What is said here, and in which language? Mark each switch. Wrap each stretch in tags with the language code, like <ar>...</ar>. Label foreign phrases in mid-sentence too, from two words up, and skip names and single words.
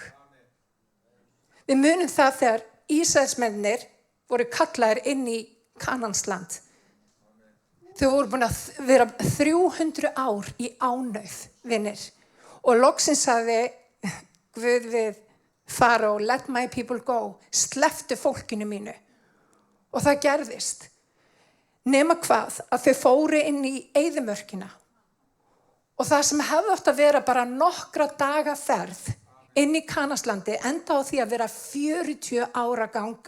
<is>Við munum það þegar Ísraelsmennir voru kallaðir inn í Kanansland. Þau voru búin að vera 300 ár í ánauð, vinir. Og loksins sagði Guð við Faró,</is> <en>let my people go,</en> <is>slepptu fólkinu mínu. Og það gerðist. Nema hvað, að þau fóru inn í eyðimörkina. Og það sem hefði átt að vera bara nokkra daga ferð inn í Kananslandi enda á því að vera 40 ára ganga.</is>